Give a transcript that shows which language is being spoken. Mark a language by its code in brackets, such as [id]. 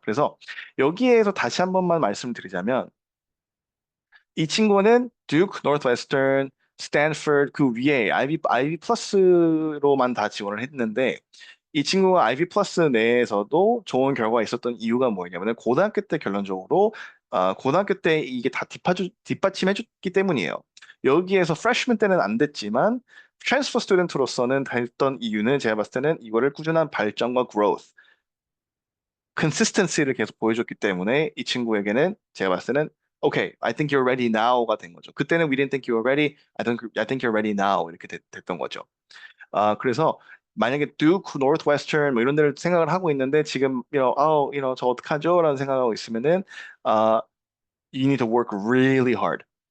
[ko] 그래서 여기에서 다시 한 번만 말씀드리자면 이 친구는 듀크, 노스웨스턴, 스탠퍼드 그 위에 아이비 플러스로만 다 지원을 했는데 이 친구가 아이비 플러스 내에서도 좋은 결과가 있었던 이유가 뭐냐면 고등학교 때 결론적으로 고등학교 때 이게 다 뒷받침해줬기 때문이에요. 여기에서 프레시맨 때는 안 됐지만 트랜스퍼 스튜던트로서는 됐던 이유는 제가 봤을 때는 이거를 꾸준한 발전과 growth, consistency를 계속 보여줬기 때문에 이 친구에게는 제가 봤을 때는 [en] Okay, I think you're ready now [ko] 가 된 거죠. [en] 그때는 we didn't think you were ready. I think you're ready now [ko] 이렇게 됐던 거죠. 그래서 만약에 Duke, Northwestern 뭐 이런 데를 생각을 하고 있는데 지금 저 어떡하죠? 라는 생각하고 있으면은 [en] uh, you need to work really hard.